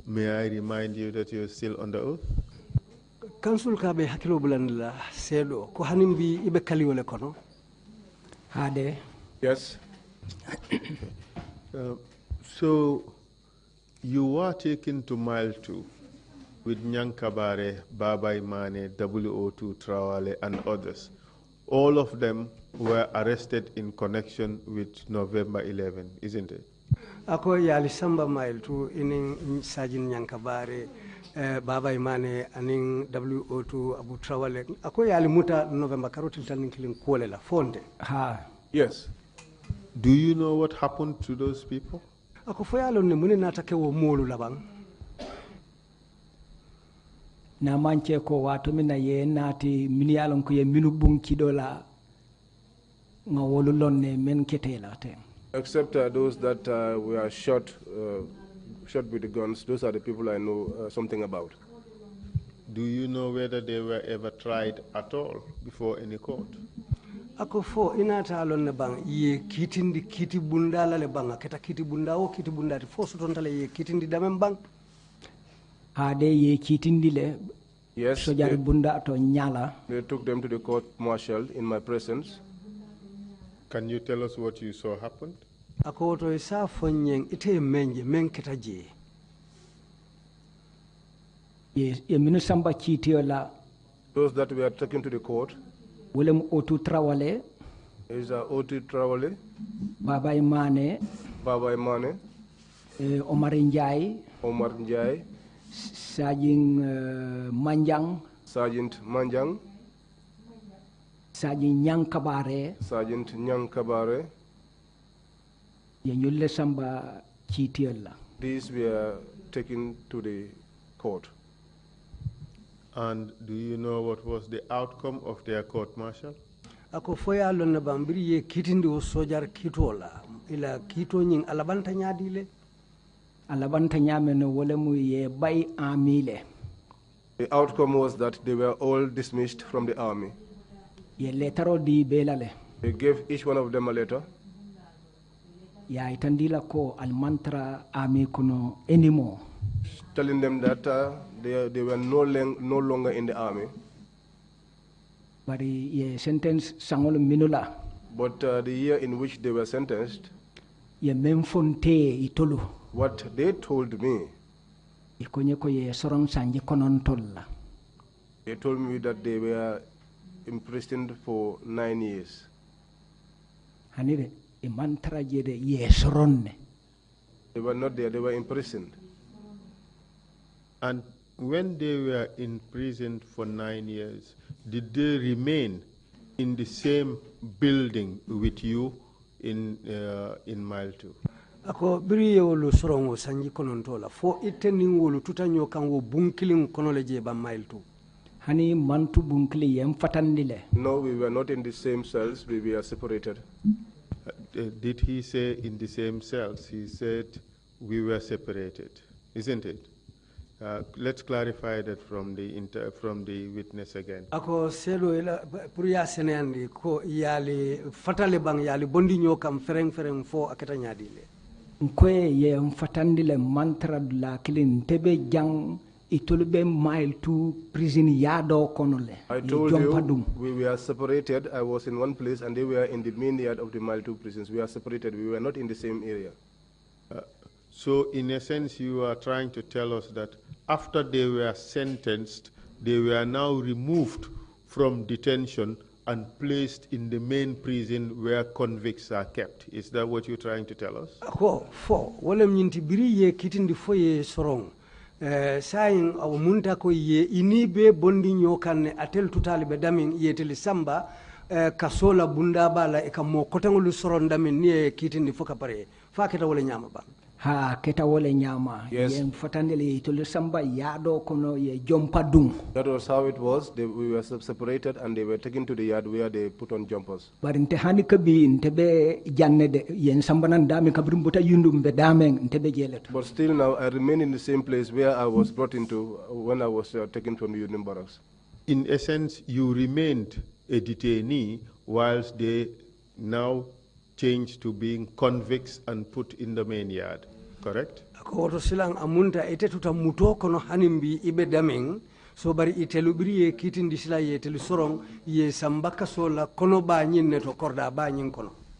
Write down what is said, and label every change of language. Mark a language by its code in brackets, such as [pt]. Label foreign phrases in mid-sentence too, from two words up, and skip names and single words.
[en] May I remind you that you're still under oath? [man] Council ka be hakilo bulandila sedo ko hanimbi ibe kaliwole kono. Hade. [en] Yes. So you were taken to Mile 2 with Nyankabare, Babai Mane, WO2 Trawale, and others. All of them were arrested in connection with November 11, isn't it? [man] Ako yali samba Mile 2 inin Sajin Nyankabare, Baba Imane, aning WO2 Abu Trawale. Ako yali muta November karotil tanin kilin kuole la fonde. Ha. [en] Yes. Do you know what happened to those people? [man] ako foyalo ne mune nata ke wo molu labang na manche ko wato mina ye nati min yalon ko ye minu bunki dola nga wolu lonne men ketela ten [en] except those that were shot with the guns. Those are the people I know something about. Do you know whether they were ever tried at all before any court? [man] ako fo inata lon ne bang ye kitindi kiti bunda la le bang keta kiti bunda o kiti bunda fo so ton tale ye kitindi damen bang ade ye kitindi le [en] yes [man] so jar bunda to nyala [en] they took them to the court martial in my presence. Can you tell us what you saw happened? [man] ako to isa fonyen ite menje men keta je ye minu samba kitiola [en] Those that were taken to the court [man] wolem otu trawale [en] is Oti Trawale, [man] baba imane [en] Baba Imane, [man] Omar Njai [en] Omar Njai, [man] Sajing Manjang [en] Sergeant Manjang, [man] Sajing Nyang Kabare [en] Sergeant Nyang Kabare. [man] ye nyulle samba kitiola [en] These were taken to the court. And do you know what was the outcome of their court martial? [man] ako foyalo ne bang biri ye kitindi o sojar kitola ila kito nyin alabanta nyadile alabanta nyame no wolemu ye bay amile [en] The outcome was that they were all dismissed from the army. [man] ye letaro di belale [en] They gave each one of them a letter [man] ya itandila ko al mantra ami kuno anymore [en] telling them that they were no longer in the army. [man] bari ye sentence sangol minula [en] But the year in which they were sentenced, [man] ye memfonte itolu [en] what they told me, [man] ikonye ko ye sorong sanje konon tolla [en] they told me that they were imprisoned for 9 years. [man] hanire e mantra jede ye soronne [en] They were not there, they were imprisoned. And when they were imprisoned for 9 years, did they remain in the same building with you in Mile 2? [man] ako biri ye wolu sorongo sanji konontola fo itenin wolu tutanyo kan wo bunkilin konole je ba mile 2 hani mantu bunkli yem fatandile [en] No, we were not in the same cells, we were separated. Did he say in the same cells? He said we were separated, isn't it? Let's clarify that from the witness again. [man] ako selo ila pour ya senandi ko yali fatale bang yali bondi nyo kam fereng fo akata nyadile nkwe ye mfatandile mantra la kilin tebe jang itolbe mile 2 prison yado konole [en] I told you we were separated. I was in one place and they were in the main yard of the Mile 2 prisons. We are separated. We were not in the same area. So in a sense, you are trying to tell us that after they were sentenced, they were now removed from detention and placed in the main prison where convicts are kept. Is that what you're trying to tell us? [man] ako fo wolem nyinti biri ye kitindi fo ye sorong sayin aw munta ko ye ini be bondi nyo kanne atel tutali be damin yeteli samba kasola bunda bala e kam mo kotangulu soron damin ni kitindi fo kapare fa keta wala nyama ba ha keta wole nyama [en] Yes. [man] ye mfatandile itolu samba yado kono ye jompadum [en] That was how it was. We were separated and they were taken to the yard where they put on jumpers. [man] bari nte hani kabi ntebe jannede yen sambanan dami kabrim buta yundum be damen ntebe jeleto [en] But still now, I remain in the same place where I was brought into when I was taken from the Union Barracks. In essence, you remained a detainee whilst they now changed to being convicts and put in the main yard, correct? [man] ko woto silang amunta ete tuta muto kono hanimbi ibe damin so bari itelu biri ye kitindi sila ye telu sorong ye samba kasola kono ba nyinne to korda ba nyin kono